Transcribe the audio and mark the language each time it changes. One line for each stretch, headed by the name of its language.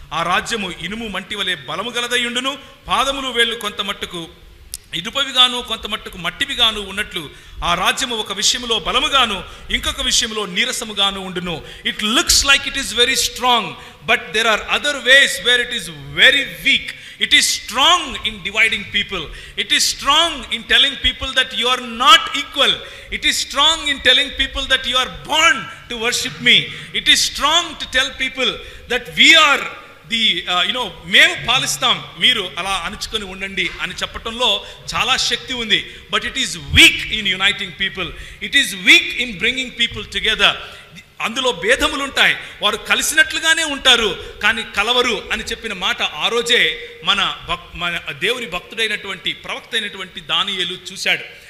Telugu: ఆ రాజ్యము ఇనుము మంటి వలె బలము గలదయుండును. పాదములు వేళ్ళు కొంత మట్టుకు ఇనుపవిగాను కొంత మట్టుకు మట్టివిగాను ఉన్నట్లు ఆ రాజ్యము ఒక విషయంలో బలముగాను ఇంకొక విషయంలో నీరసముగాను ఉండును.
English: It looks like it is very strong, but there are other ways where it is very weak. It is strong in dividing people. It is strong in telling people that you are not equal. It is strong in telling people that you are born to worship me. It is strong to tell people that we are the
Telugu: మేము పాలిస్తాం, మీరు అలా అణుచుకొని ఉండండి అని చెప్పటంలో చాలా శక్తి ఉంది.
English: But it is weak in uniting people. It is weak in bringing people together.
Telugu: అందులో భేదములు ఉంటాయి, వారు కలిసినట్లుగానే ఉంటారు కానీ కలవరు అని చెప్పిన మాట ఆ రోజే మన దేవుని భక్తుడైనటువంటి ప్రవక్త అయినటువంటి దానియేలు చూశాడు.